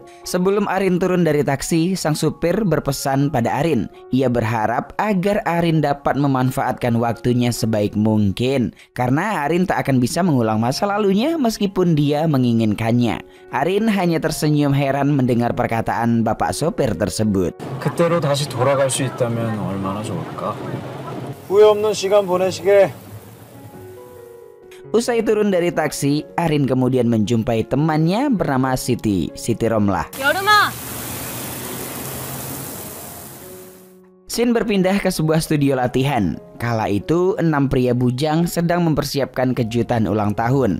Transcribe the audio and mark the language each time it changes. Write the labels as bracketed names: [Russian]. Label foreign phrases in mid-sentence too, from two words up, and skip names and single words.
[Indonesian] Sebelum Arin turun dari taksi, sang supir berpesan pada Arin. Ia berharap agar Arin dapat memanfaatkan waktunya sebaik mungkin, karena Arin tak akan bisa mengulang masa lalunya meskipun dia menginginkannya. Arin hanya tersenyum heran mendengar perkataan bapak sopir tersebut. [Korean] 그때로 다시 돌아갈 수 있다면 얼마나 좋을까? 후회 없는 시간 보내시게. [Indonesian] Usai turun dari taksi, Arin kemudian menjumpai temannya bernama Siti Romlah. [Korean] 여름아! [Indonesian] Scene berpindah ke sebuah studio latihan. Kala itu, 6 pria bujang sedang mempersiapkan kejutan ulang tahun.